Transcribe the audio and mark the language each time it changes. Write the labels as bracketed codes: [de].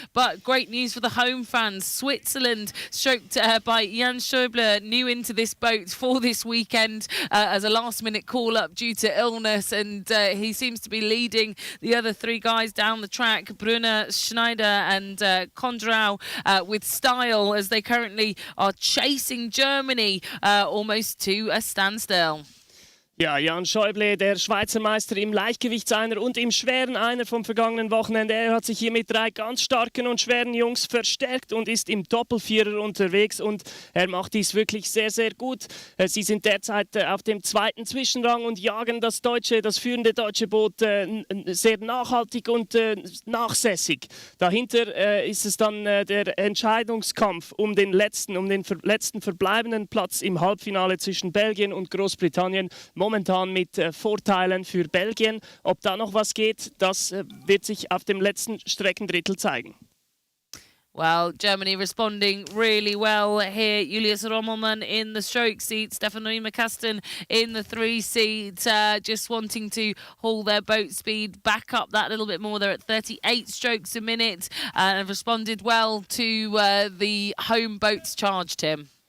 [en] But great news for the home fans. Switzerland, stroked by Jan Schäuble, new into this boat for this weekend as a last-minute call-up due to illness, and he seems to be leading the other 3 guys down the track, Brunner, Schneider and Kondrau, with style, as they currently are chasing Germany almost to a standstill. [de] Ja, Jan Schäuble, der Schweizer Meister im Leichtgewichtseiner und im schweren Einer vom vergangenen Wochenende. Er hat sich hier mit 3 ganz starken und schweren Jungs verstärkt und ist im Doppelvierer unterwegs, und er macht dies wirklich sehr, sehr gut. Sie sind derzeit auf dem 2. Zwischenrang und jagen das führende deutsche Boot sehr nachhaltig und nachsässig. Dahinter ist es dann der Entscheidungskampf um den letzten verbleibenden Platz im Halbfinale zwischen Belgien und Großbritannien. Momentan mit Vorteilen für Belgien. Ob da noch was geht, das wird sich auf dem letzten Streckendrittel zeigen. [en] Well, Germany responding really well here. Julius Rommelmann in the stroke seat, Stefan Kasten in the 3 seat, just wanting to haul their boat speed back up that little bit more. They're at 38 strokes a minute and have responded well to the home boats charge, Tim.